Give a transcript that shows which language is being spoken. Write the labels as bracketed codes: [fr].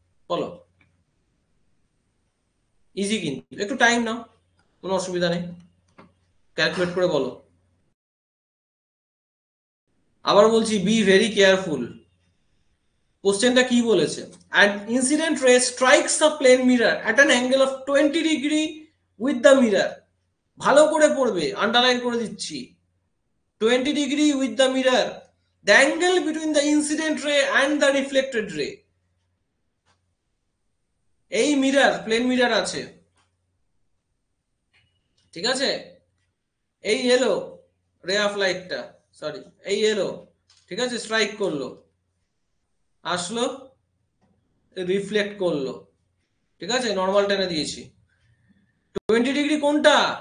[bn] বলো, ইজি কিন্তু একটু টাইম নাও, কোনো অসুবিধা নেই, ক্যালকুলেট করে বলো। আবার বলছি, [en] Be very careful. [bn] কোশ্চেনটা কি বলেছে? [en] An incident ray strikes a plane mirror at an angle of 20 degree with the mirror. [bn] ভালো করে পড়বে, আন্ডারলাইন করে দিচ্ছি। [en] 20 degree with the mirror, the angle between the incident ray and the reflected ray। [bn] এই মিরর, প্লেন মিরর আছে, ঠিক আছে, এই এলো রে অফ লাইটটা, সরি এই এলো, ঠিক আছে, স্ট্রাইক করলো, আসলো, রিফ্লেক্ট করলো, ঠিক আছে, নর্মাল টেনে দিয়েছি। 20 ডিগ্রি কোনটা?